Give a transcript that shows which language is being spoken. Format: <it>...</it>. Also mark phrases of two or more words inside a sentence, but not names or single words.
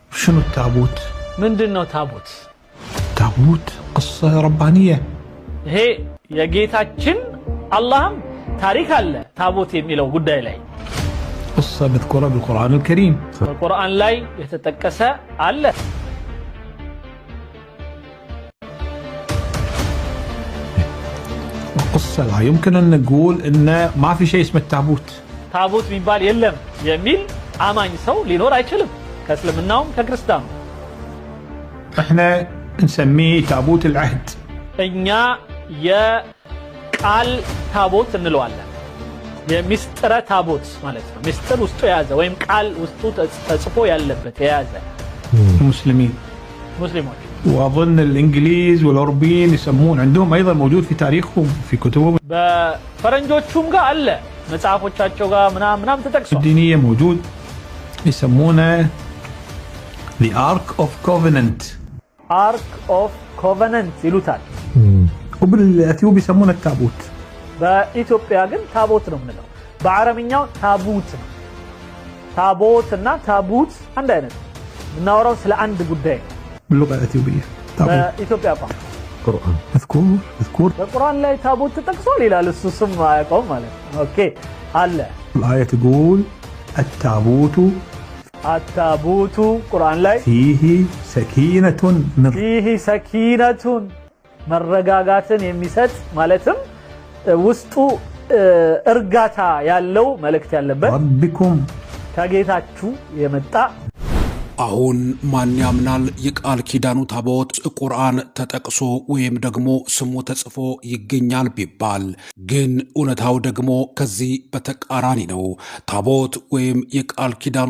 <ar>شنو التابوت؟</ar> <am>ምንድነው ታቦት?</am> <ar>تابوت قصة ربانية</ar> <am>ይሄ የጌታችን አላህም ታሪክ አለ ታቦት የሚለው ጉዳይ ላይ</am> <ar>قصة مذكورة بالقرآن الكريم</ar> <am>በቁርአን ላይ የተጠቀሰ አለ</am> <ar>القصة لا يمكن أن نقول إن ما في شيء اسمه التابوت</ar> <am>ታቦት የሚባል የለም የሚል አማኝ ሰው ሊኖር አይችልም ከእስልምናውም ከክርስቲያኑ</am> <ar>احنا نسميه تابوت العهد</ar> <am>እኛ የቃል ታቦት እንለዋለን የሚስጥረ ታቦት ማለት ነው ሚስጥር ውስጡ የያዘ ወይም ቃል ውስጡ ተጽፎ ያለበት የያዘ</am> <ar>المسلمين</ar> <am>ሙስሊሞች</am> <ar>واظن الانجليز والاوروبيين يسمون عندهم ايضا موجود في تاريخهم في كتبهم</ar> <am>በፈረንጆቹም ጋር አለ መጽሐፎቻቸው ጋር ምናምን ተጠቅሷል</am> <ar>الدينية موجود يسمونه</ar> <en>the Ark of Covenant Ark of Covenant</en> <am>ይሉታል</am> <ar>وبالأثيوب يسمونه التابوت</ar> <am>በኢትዮጵያ ግን ታቦት ነው የምንለው በአረብኛው ታቡት ነው ታቦትና ታቡት አንድ አይነት እናወራው ስለ አንድ ጉዳይ</am> <ar>باللغة الأثيوبية</ar> <am>በኢትዮጵያ ቋንቋ</am> <ar>قرآن مذكور</ar> <am>በቁርአን ላይ ታቦት ተጠቅሷል ይላል እሱ ስም አያውቀውም ማለት ነው ኦኬ አለ</am> <ar>الآية تقول التابوت</ar> <am>ቁርአን ላይ</am> <ar>فيه سكينة فيه سكينة</ar> <am>መረጋጋትን የሚሰጥ ማለትም ውስጡ እርጋታ ያለው መልእክት ያለበት</am> <ar>ربكم</ar> <am>ከጌታችሁ የመጣ አሁን ማን ያምናል የቃል ኪዳኑ ታቦት ቁርአን ተጠቅሶ ወይም ደግሞ ስሙ ተጽፎ ይገኛል ቢባል ግን እውነታው ደግሞ ከዚህ በተቃራኒ ነው ታቦት ወይም የቃል ኪዳኑ</am>